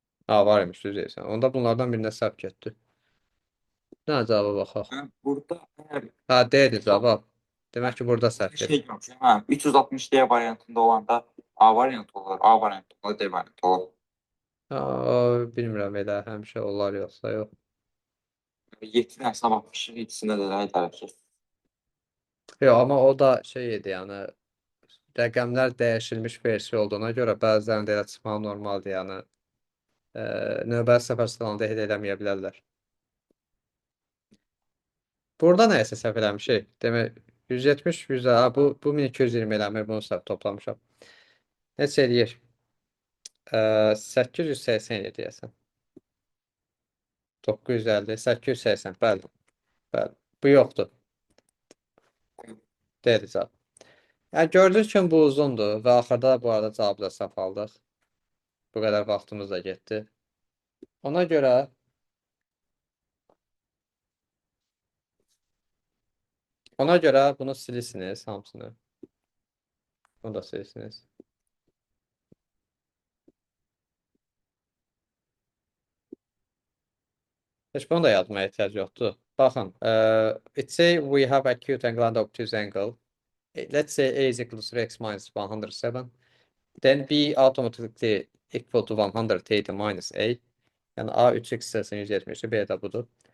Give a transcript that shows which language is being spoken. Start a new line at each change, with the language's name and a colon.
Azerbaijani: Ha, var imiş, düz deyirsən. Onda bunlardan birində səhv getdi. Nə cavaba baxaq. Hə, burada əgər Ha, D'dir cavab. Demək ki, burada səhv getdi. şey görmüşəm, hə, 360 D variantında olanda A variantı olur, A variantı olur, D variantı olur. Bilmirəm elə həmişə olar yoxsa yox. 7 dənəsinə baxmışıq, 7-sində də elə idərək ki. Yox, amma o da şey idi, yəni rəqəmlər dəyişilmiş versiya olduğuna görə bəzilərində elə çıxmağı normaldır, yəni növbəti səfər sınavında heç eləməyə bilərlər. Burada nəyəsə səhv eləmişik. Demək 170, 100, bu 1220 eləmir, bunu səhv toplamışam. Neçə eləyir? 887 deyəsən. 950, 880, bəli. Bəli. Bu yoxdur. Deyil cavab. Yəni gördüyünüz kimi bu uzundur və axırda bu arada cavabı da səhv aldıq. Bu qədər vaxtımız da getdi. Ona görə bunu silirsiniz hamısını. Bunu da silirsiniz. Heç bunu da yazmaya ehtiyac yoxdur. Baxın, let's say we have acute angle and obtuse angle.
English: Let's say A is equal to x minus 107. Then B automatically equal to 180 minus A.
Azerbaijani: Yəni A 3x hissəsinin 170, B də budur.